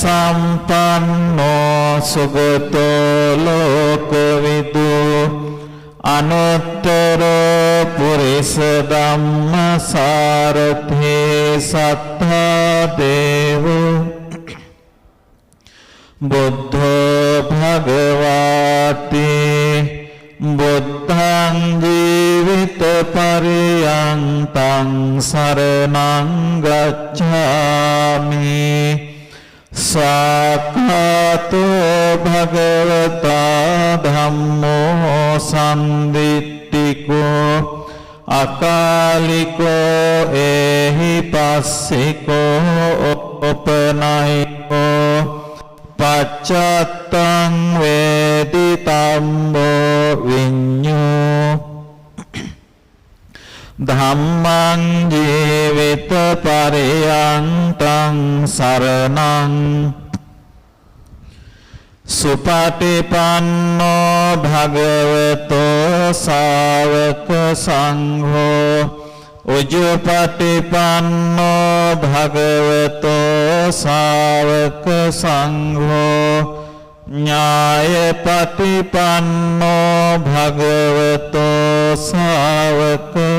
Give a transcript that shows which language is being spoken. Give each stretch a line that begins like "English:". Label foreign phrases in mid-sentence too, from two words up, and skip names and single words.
Pali: සම්පන්නෝ සුගතෝ ලෝකවිදු අනුත්තර පුරිස ධම්ම සාරථේ සත්තා දේව බුද්ධ භගවාති බුද්ධං ජීවිත පරියන්තං සරණං ගච්ඡාමි සාඛාතෝ භගවතා ධම්මෝ සම්දිට්ඨිකෝ අකාලිකෝ එහි පස්සිකෝ උපනයිකෝ පච්චත්තං වේදිතම්බෝ විඤ්ඤෝ ධම්මං ජීවිත පරියන්තං සරණං සුපටිපන්නෝ භගවතෝ ශාවක සංඝෝ උජුපටිපන්නෝ භගවතෝ ශාවක සංඝෝ ඥායපටිපන්නෝ භගවතෝ ශාවක